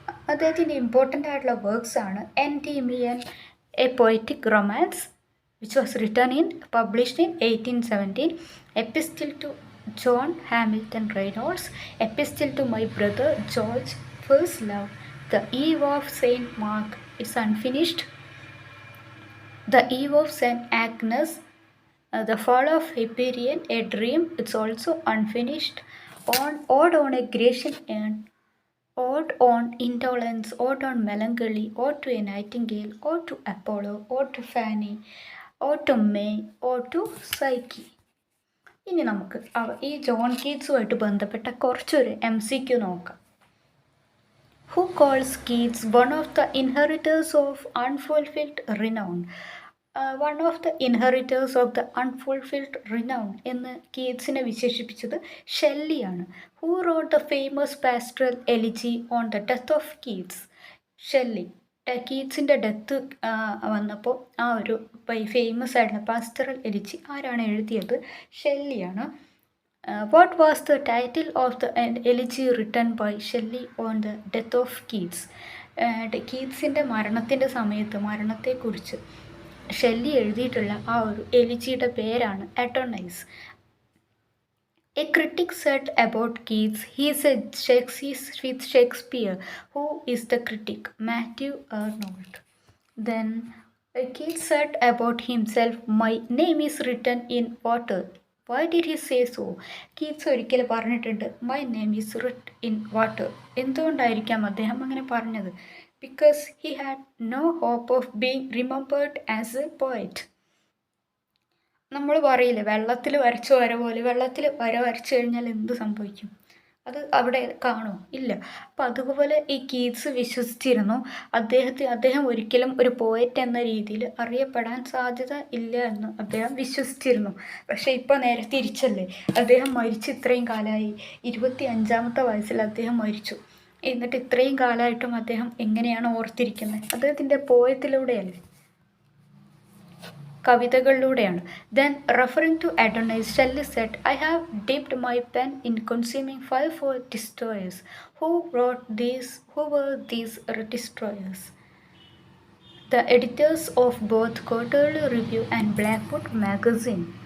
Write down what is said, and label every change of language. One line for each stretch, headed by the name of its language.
Malayalam: അദ്ദേഹത്തിൻ്റെ ഇമ്പോർട്ടൻ്റ് ആയിട്ടുള്ള വർക്ക്സ് ആണ്
English: Endymion, a poetic romance which was published in 1817, epistle to John Hamilton Reynolds, epistle to my brother George, first love, The Eve of Saint Mark, it's unfinished. The Eve of Saint Agnes, The Fall of Hyperion, a Dream, it's also unfinished. Ode on a Grecian Urn, Ode on Indolence, Ode on Melancholy, Ode to a Nightingale, Ode to Apollo, Ode to Fanny, Ode to May, Ode to Psyche.
Malayalam: ഇനി നമുക്ക് ഈ John കീറ്റ്സുമായിട്ട് ബന്ധപ്പെട്ട കുറച്ചൊരു MCQ നോക്കാം.
English: Who calls Keats one of the inheritors of unfulfilled renown? One of the inheritors of the unfulfilled renown
Malayalam: എന്ന് കീറ്റ്സിനെ വിശേഷിപ്പിച്ചത് ഷെല്ലിയാണ്.
English: Who wrote the famous pastoral elegy on the death of Keats?
Malayalam: Shelly. കീറ്റ്സിൻ്റെ death വന്നപ്പോൾ ആ ഒരു famous ആയിട്ടുള്ള pastoral elegy ആരാണ് എഴുതിയത്? ഷെല്ലിയാണ്.
English: What was the title of the elegy written by Shelley on the death of Keats?
Malayalam: കീറ്റ്സിൻ്റെ മരണത്തെക്കുറിച്ച് Shelly എഴുതിയിട്ടുള്ള ആ ഒരു എലിജിയുടെ പേരാണ് അഡോണൈസ്.
English: A critic said about Keats, he is a with Shakespeare. Who is the critic? Matthew Arnold. Then Keats said about himself, my name is written in water. Why did he say so?
Malayalam: Keats ഒരിക്കൽ പറഞ്ഞിട്ടുണ്ട്,
English: My name is writ in water.
Malayalam: എന്തുകൊണ്ടായിരിക്കാം അദ്ദേഹം അങ്ങനെ പറഞ്ഞത്?
English: Because he had no hope of being remembered as a poet.
Malayalam: നമ്മൾ പറയില്ലേ, വെള്ളത്തിൽ വരച്ച വര പോലെ, വെള്ളത്തിൽ വരച്ചു കഴിഞ്ഞാൽ എന്ത് സംഭവിക്കും? അത് അവിടെ കാണുമോ? ഇല്ല. അപ്പം അതുപോലെ ഈ കീറ്റ്സ് വിശ്വസിച്ചിരുന്നു അദ്ദേഹം ഒരിക്കലും ഒരു പോയറ്റ് എന്ന രീതിയിൽ അറിയപ്പെടാൻ സാധ്യത ഇല്ല എന്ന് അദ്ദേഹം വിശ്വസിച്ചിരുന്നു. പക്ഷേ ഇപ്പോൾ നേരെ തിരിച്ചല്ലേ, അദ്ദേഹം മരിച്ച് ഇത്രയും കാലമായി. 25-ാമത്തെ വയസ്സിൽ അദ്ദേഹം മരിച്ചു. എന്നിട്ട് ഇത്രയും കാലമായിട്ടും അദ്ദേഹം എങ്ങനെയാണ് ഓർത്തിരിക്കുന്നത്? അദ്ദേഹത്തിൻ്റെ പോയത്തിലൂടെയല്ലേ, കവിതകളിലൂടെയാണ്.
English: Then referring to Adonis, Shelley said, I have dipped my pen in consuming 5 for destroyers. Who were these destroyers? The editors of both Quarterly Review and Blackwood magazine.